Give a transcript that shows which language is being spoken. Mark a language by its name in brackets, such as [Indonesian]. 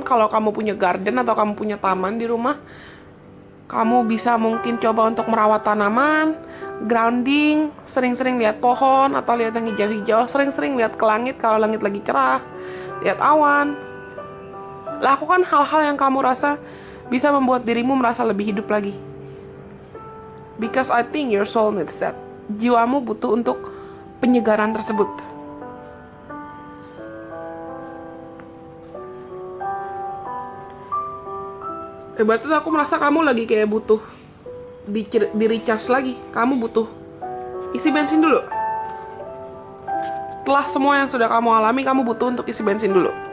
[Indonesian] Kalau kamu punya garden atau kamu punya taman di rumah, kamu bisa mungkin coba untuk merawat tanaman, grounding, sering-sering lihat pohon atau lihat yang hijau-hijau, sering-sering lihat ke langit kalau langit lagi cerah, lihat awan. Lakukan hal-hal yang kamu rasa bisa membuat dirimu merasa lebih hidup lagi. [English] Because I think your soul needs that. [Indonesian] Jiwamu butuh untuk penyegaran tersebut. Berarti aku merasa kamu lagi kayak butuh di recharge lagi. Kamu butuh isi bensin dulu. Setelah semua yang sudah kamu alami, kamu butuh untuk isi bensin dulu.